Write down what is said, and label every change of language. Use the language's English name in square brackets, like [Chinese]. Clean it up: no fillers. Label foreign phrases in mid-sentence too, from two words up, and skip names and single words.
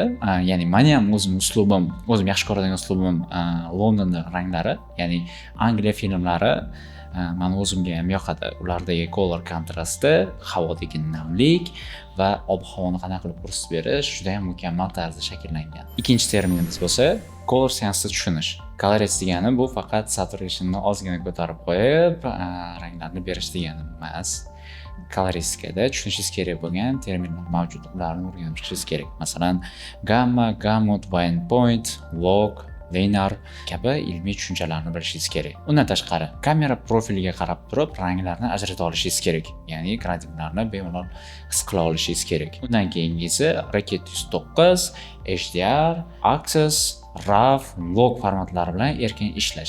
[Uzbek] Ya'ni meni ham o'zim yaxshi ko'radigan uslubim Londonning ranglari, ya'ni Angliya filmlari meni o'zimga ham yoqadi. Ulardagi color kontrasti, havodagi namlik va ob-havoni qanaqa qilib ko'rsatib berish juda ham mukammal tarzda shakllangan. Ikkinchi terminimiz bo'lsa, [English] color sense [Uzbek] tushunish. Colorist degani bu faqat saturationni ozgina ko'tarib qo'yib, ranglarni berish degani emas. Koloristikada tushunishingiz kerak bo'lgan terminlar mavjud, ularni o'rganib chiqishingiz kerak. Masalan, [English] gamma, gamut, white point, log, linear [Uzbek] kabi ilmiy tushunchalarni bilishingiz kerak. Undan tashqari, kamera profiliga qarab turib ranglarni ajrata olishingiz kerak. Ya'ni gradiyentlarni bemalol his qila olishingiz kerak. Undan keyingisi Raket 109, HDR, Axis, RAW, log formatlari bilan erkin ishlash.